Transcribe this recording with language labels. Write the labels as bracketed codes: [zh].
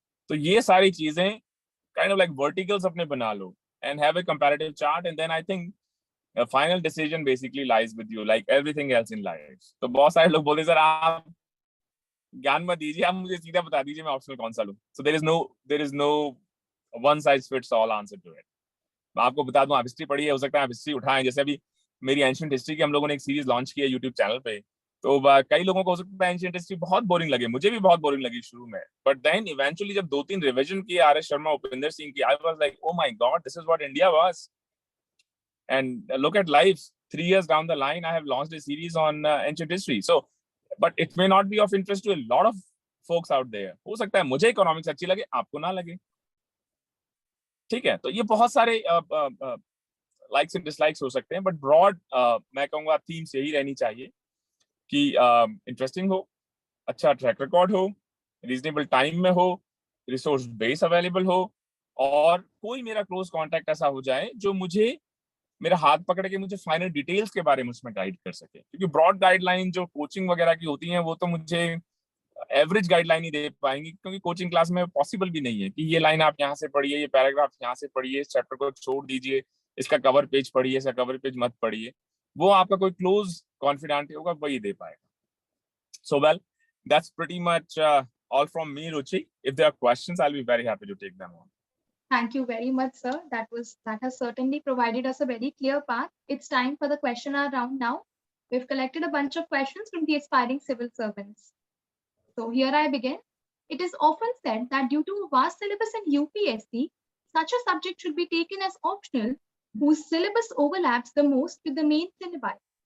[en] So [hi] ये सारी चीजें [en] kind of like verticals [hi] अपने बना लो [en] and have a comparative chart, and then I think a final decision basically lies with you, like everything else in life. [hi] तो बहुत सारे लोग बोलते सर आप ज्ञान मत दीजिए, आप मुझे सीधा बता दीजिए मैं ऑप्शनल कौन सा लूं. [en] So there is no one size fits all answer to it. [hi] मैं आपको बता दूं, आप हिस्ट्री पढ़िए, हो सकता है आप हिस्ट्री उठाएं. जैसे अभी मेरी एंशिएंट हिस्ट्री की हम लोगों ने एक सीरीज लॉन्च की है यूट्यूब चैनल पे, तो कई लोगों को हो सकता है एंशिएंट हिस्ट्री बहुत बोरिंग लगे, मुझे भी बहुत बोरिंग लगी शुरू में, [en] but then eventually [hi] जब 2-3 रिवीजन किए आर एस शर्मा, उपेंद्र सिंह की, [en] I was like, oh my God, this is what India was. And look at life, 3 years down the line, I have launched a series on ancient history. So, but it may not be of interest to a lot of folks out there. [hi] हो सकता है मुझे economics अच्छी लगे, आपको ना लगे, ठीक है. तो ये बहुत सारे लाइक्स एंड डिसलाइक्स हो सकते हैं, बट ब्रॉड मैं कहूंगा थीम्स यही रहनी चाहिए कि इंटरेस्टिंग हो, अच्छा ट्रैक रिकॉर्ड हो, रीजनेबल टाइम में हो, रिसोर्स बेस अवेलेबल हो, और कोई मेरा क्लोज कॉन्टैक्ट ऐसा हो जाए जो मुझे मेरा हाथ पकड़ के मुझे फाइनल डिटेल्स के बारे में उसमें गाइड कर सके. क्योंकि ब्रॉड गाइडलाइन जो कोचिंग वगैरह की होती हैं वो तो मुझे एवरेज गाइडलाइन ही दे पाएंगी, क्योंकि कोचिंग क्लास में पॉसिबल भी नहीं है कि ये लाइन आप यहाँ से पढ़िए, ये पैराग्राफ यहाँ से पढ़िए, इस चैप्टर को छोड़ दीजिए, इसका कवर पेज पढ़िए, इसका कवर पेज मत पढ़िए. वो आपका कोई क्लोज कॉन्फिडेंट होगा वही दे पाएगा. [en] so well, that's pretty much all from me, [hi] Ruchi. [en] If there are questions, I'll be very happy to take them on. Thank you very much, sir. That has certainly provided us a very clear path. It's time for the question hour round now. We've collected a bunch of questions from the aspiring civil servants. So here I begin. It is often said that due to a vast syllabus in UPSC, such a subject should be taken as optional, whose syllabus overlaps the most with the main syllabi.